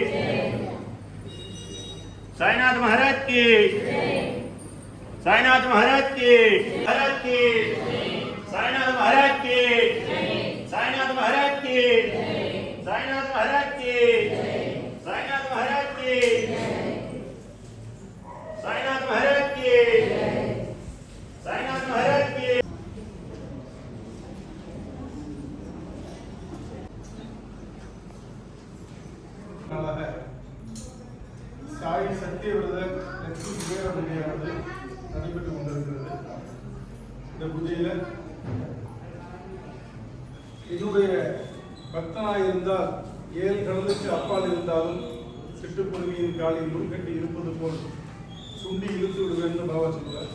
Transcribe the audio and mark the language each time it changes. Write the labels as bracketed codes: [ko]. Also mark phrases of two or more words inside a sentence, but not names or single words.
[hi] साईनाथ महाराज की साईनाथ महाराज की महाराज की साईनाथ महाराज की साईनाथ महाराज की साईनाथ महाराज की साईनाथ महाराज की साईनाथ महाराज की साईनाथ महाराज की [ta] சாய் சத்தியவிரதர் லட்சுமி குபேர பூஜையானது நடைபெற்றுக் கொண்டிருக்கிறது. இந்த பூஜையில என்னுடைய பக்தனாயிருந்தால் 7 கடலுக்கு அப்பால் இருந்தாலும் சிட்டுக்குருவியின் காலில் முன்கட்டி இருப்பது போல் சுண்டி இழுத்து விடுவேன் பாபா சொல்றார்.